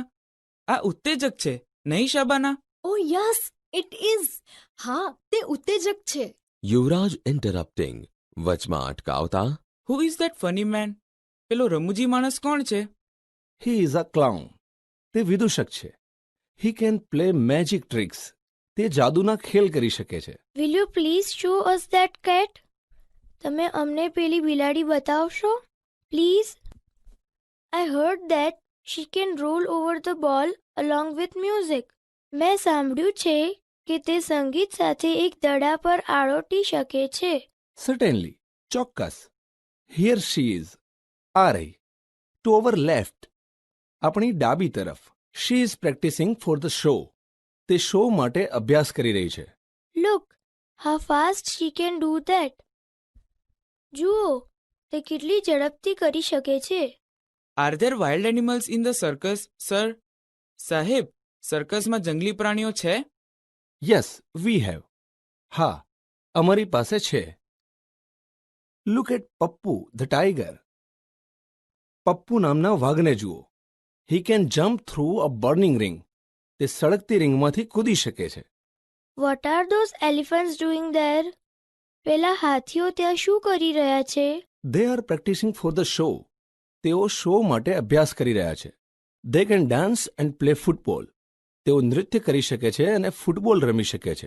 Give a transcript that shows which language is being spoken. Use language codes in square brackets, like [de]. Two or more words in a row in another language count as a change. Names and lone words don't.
[gu] આ ઉત્તેજક છે, નહીં શબાના? [en] Oh yes, it is. [gu] હા, તે ઉત્તેજક છે. [en] Yuvraj interrupting, [gu] વચમાં અટકાવતા. [en] Who is that funny man? [gu] પેલો રમૂજી માણસ કોણ છે? [en] He is a clown. [gu] તે વિદૂષક છે. [en] He can play magic tricks. [gu] તે જાદુના ખેલ કરી શકે છે. [en] Will you please show us that cat? [gu] તમે અમને પેલી બિલાડી બતાવશો? [en] Please? I heard that she can roll over the ball along with music. [gu] મેં સાંભળ્યું છે કે તે સંગીત સાથે એક દડા પર આળોટી શકે છે. [en] Certainly. ચોક્કસ. Here she is. [gu] આ રહી. [en] To our left. [gu] આપણી ડાબી તરફ. [en] She is practicing for the show. [gu] તે શો માટે અભ્યાસ કરી રહી છે. [en] Look, how fast she can do that. [gu] જુઓ, તે કેટલી ઝડપથી કરી શકે છે. [en] Are there wild animals in the circus, sir? [gu] સાહેબ, સર્કસમાં જંગલી પ્રાણીઓ છે? [en] Yes, we have. [gu] હા, અમારી પાસે છે. [en] Look at Pappu, the tiger. [gu] પપ્પુ નામના વાઘને જુઓ. [en] He can jump through a burning ring. [gu] તે સળગતી રિંગમાંથી કૂદી શકે છે. [en] What are those elephants doing there? [gu] પેલા હાથીઓ ત્યાં શું કરી રહ્યા છે? [en] They are practicing for the show. [gu] તેઓ શો માટે અભ્યાસ કરી રહ્યા છે. [en] They can dance and play football. [gu] તેઓ નૃત્ય કરી શકે છે અને ફૂટબોલ રમી શકે છે.